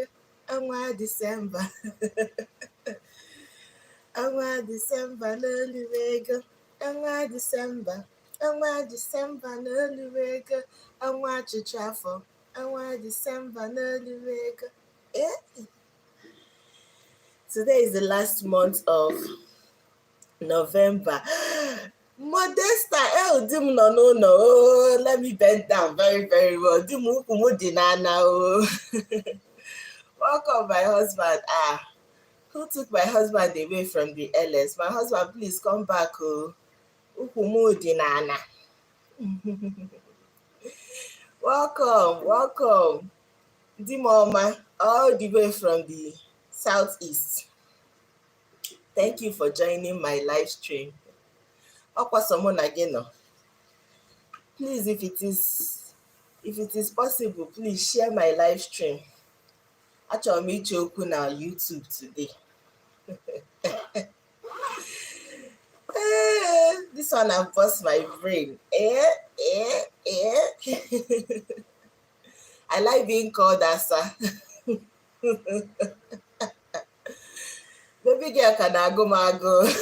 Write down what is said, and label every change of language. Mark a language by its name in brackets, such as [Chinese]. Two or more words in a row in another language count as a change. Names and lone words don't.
[Igbo] Ọnwa Disemba. Ọnwa Disemba n'oluwego. Ọnwa Disemba. Ọnwa Disemba n'oluwego. Ọnwa ọchịchị afọ. Ọnwa Disemba n'oluwego. [English] Today is the last month of November. [Igbo] Modesta, di m nọ n'ụlọ. [English] Oh, let me bend down very, very well. [Igbo] Di m ukwu m dị n'ana. [English] Oh. Welcome, my husband. Who took my husband away from the LS? My husband, please come back. [Igbo] Oh. Ukwu m dị n'ana. Welcome. Di m ọma, [English] all the way from the southeast. Thank you for joining my live stream. Please, if it is possible, please share my live stream. [Igbo] Achọrọ m iche okwu na YouTube today. [English] This one has bust my brain. I like being called Asa. Baby girl can go mago.